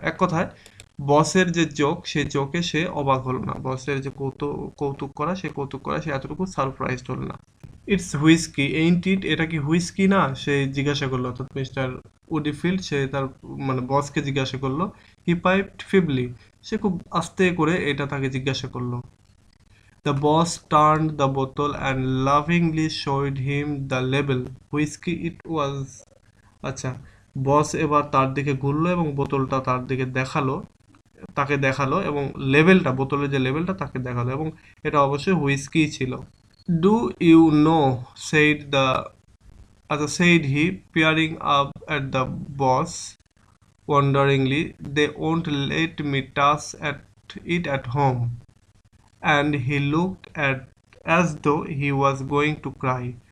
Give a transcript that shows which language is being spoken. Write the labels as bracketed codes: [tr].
[bn] এক কথায় বসের যে জোক সেই জোকে সে অবাক হলো না, বসের যে কৌতুক করা সে কৌতুক করা সে এতটুকু সারপ্রাইজড হলো না। [en] it's whisky ain't it, [bn] এটা কি হুইস্কি না, সে জিজ্ঞাসা করলো অর্থাৎ মিস্টার উডিফিল্ড সে তার মানে বসকে জিজ্ঞাসা করলো। [en] he piped feebly, [bn] সে খুব আস্তে করে এটা তাকে জিজ্ঞাসা করলো। [en] The boss turned the bottle and lovingly showed him the label. Whiskey it was. [bn] আচ্ছা, বস এবার তার দিকে ঘুরলো এবং বোতলটা তার দিকে দেখালো, তাকে দেখালো এবং লেবেলটা বোতলের যে লেবেলটা তাকে দেখালো এবং এটা অবশ্যই হুইস্কি ছিল। [en] Do you know said the, আচ্ছা said he peering up at the boss wonderingly, they won't let me touch at it at home. And he looked at as though he was going to cry.